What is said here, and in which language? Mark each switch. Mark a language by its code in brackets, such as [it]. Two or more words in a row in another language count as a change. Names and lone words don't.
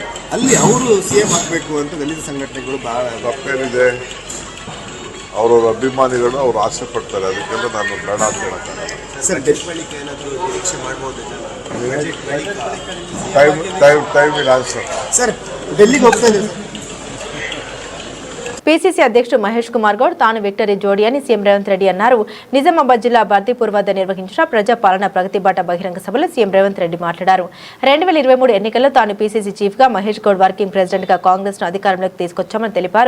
[kn] ಅಲ್ಲಿ ಅವರು CM ಆಗಬೇಕು ಅಂತ ದಲಿತ ಸಂಘಟನೆಗಳು ಭಾಳ ತಪ್ಪೇನಿದೆ. ಅವರವ್ರ ಅಭಿಮಾನಿಗಳು ಅವ್ರು ಆಸೆ ಪಡ್ತಾರೆ. ಅದಕ್ಕೆಲ್ಲ ನಾನು ಬೇಡ ಅಂತ ಹೇಳಕ್ಕಾಗಲ್ಲ. ಸರ್, ಬಳಿಕ ಏನಾದರೂ ನಿರೀಕ್ಷೆ ಮಾಡ್ಬೋದು? [en] time will answer. [kn] ಸರ್, ಡೆಲ್ಲಿಗೆ ಹೋಗ್ತಾ ಇದೆ. [te] పీసీసీ అధ్యక్షుడు మహేష్ కుమార్ గౌడ్ తాను విక్టరీ జోడీ అని సీఎం రేవంత్ రెడ్డి అన్నారు. నిజామాబాద్ జిల్లా బర్దీపూర్ వద్ద నిర్వహించిన ప్రజాపాలన ప్రగతి బాట బహిరంగ సభలో సీఎం రేవంత్ రెడ్డి మాట్లాడారు. 2023 ఎన్నికల్లో తాను పీసీసీ చీఫ్ గా, మహేష్ గౌడ్ [en] working president [te] గా కాంగ్రెస్ ను అధికారంలోకి తీసుకొచ్చామని తెలిపారు.